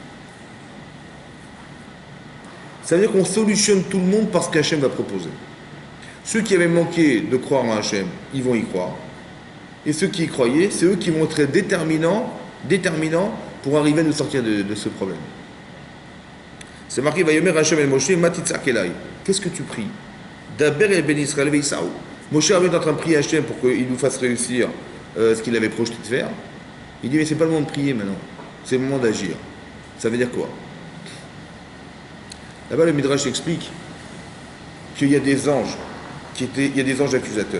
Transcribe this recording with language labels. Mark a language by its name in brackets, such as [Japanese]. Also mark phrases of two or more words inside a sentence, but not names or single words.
[French] Ça veut dire qu'on solutionne tout le monde parce qu'Hachem va proposer. Ceux qui avaient manqué de croire en Hachem, ils vont y croire. Et ceux qui y croyaient, c'est eux qui vont être déterminants pour arriver à nous sortir de ce problème. C'est marqué, [Hebrew] ויאמר השם אל משה, מה תצעק אלי. [French] Qu'est-ce que tu pries? [Hebrew] דבר אל בני ישראל ויסעו. [French] Moshe est en train de prier Hachem pour qu'il nous fasse réussir ce qu'il avait projeté de faire. Il dit, mais c'est pas le moment de prier maintenant, c'est le moment d'agir. Ça veut dire quoi? Là-bas, le Midrash explique qu'il y a des anges, il y a des anges accusateurs.